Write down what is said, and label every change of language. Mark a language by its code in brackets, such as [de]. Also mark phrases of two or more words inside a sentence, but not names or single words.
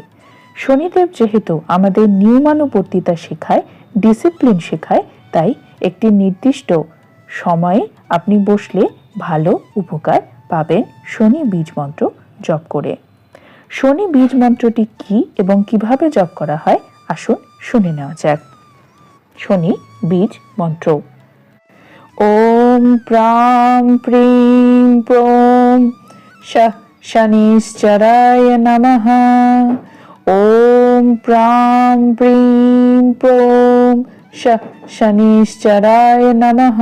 [bn] শনিদেব যেহেতু আমাদের নিয়মানুবর্তিতা শেখায়, ডিসিপ্লিন শেখায়, তাই একটি নির্দিষ্ট সময়ে আপনি বসলে ভালো উপকার পাবেন শনি বীজ মন্ত্র জপ করে। শনি বীজ মন্ত্রটি কি এবং কিভাবে জপ করা হয় আসুন শুনে নেওয়া যাক। শনি বীজ মন্ত্র। [sa] ওম প্রাং প্রিং প্রং শনিশ্চরায় নমঃ। ওম প্রাং প্রিং প্রং শনিশ্চরায় নমঃ।